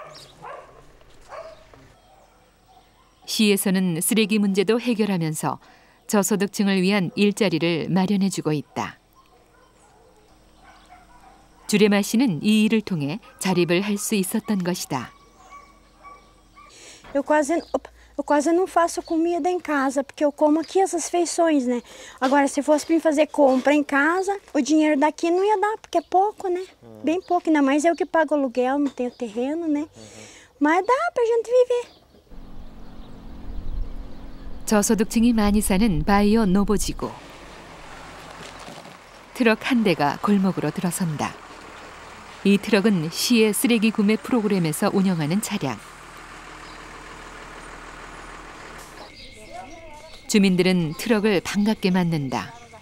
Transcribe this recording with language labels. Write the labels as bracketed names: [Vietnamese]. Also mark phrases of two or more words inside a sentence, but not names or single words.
[Korean] 시에서는 쓰레기 문제도 해결하면서 저소득층을 위한 일자리를 마련해주고 있다. 주레마 씨는 이 일을 통해 자립을 할 수 있었던 것이다. [Portuguese] Eu quase não faço comida em casa, porque eu como aqui essas feições, né? Agora, se fosse para mim fazer compra em casa, o dinheiro daqui não ia dar, porque é pouco, né? Bem pouco, ainda mais eu que pago aluguel, não tenho terreno, né? Mas dá pra gente viver. [Korean] 저소득층이 많이 사는 바이오 노보지구. 트럭 한 대가 골목으로 들어선다. 이 트럭은 시의 쓰레기 구매 프로그램에서 운영하는 차량. 주민들은 트럭을 반갑게 맞는다.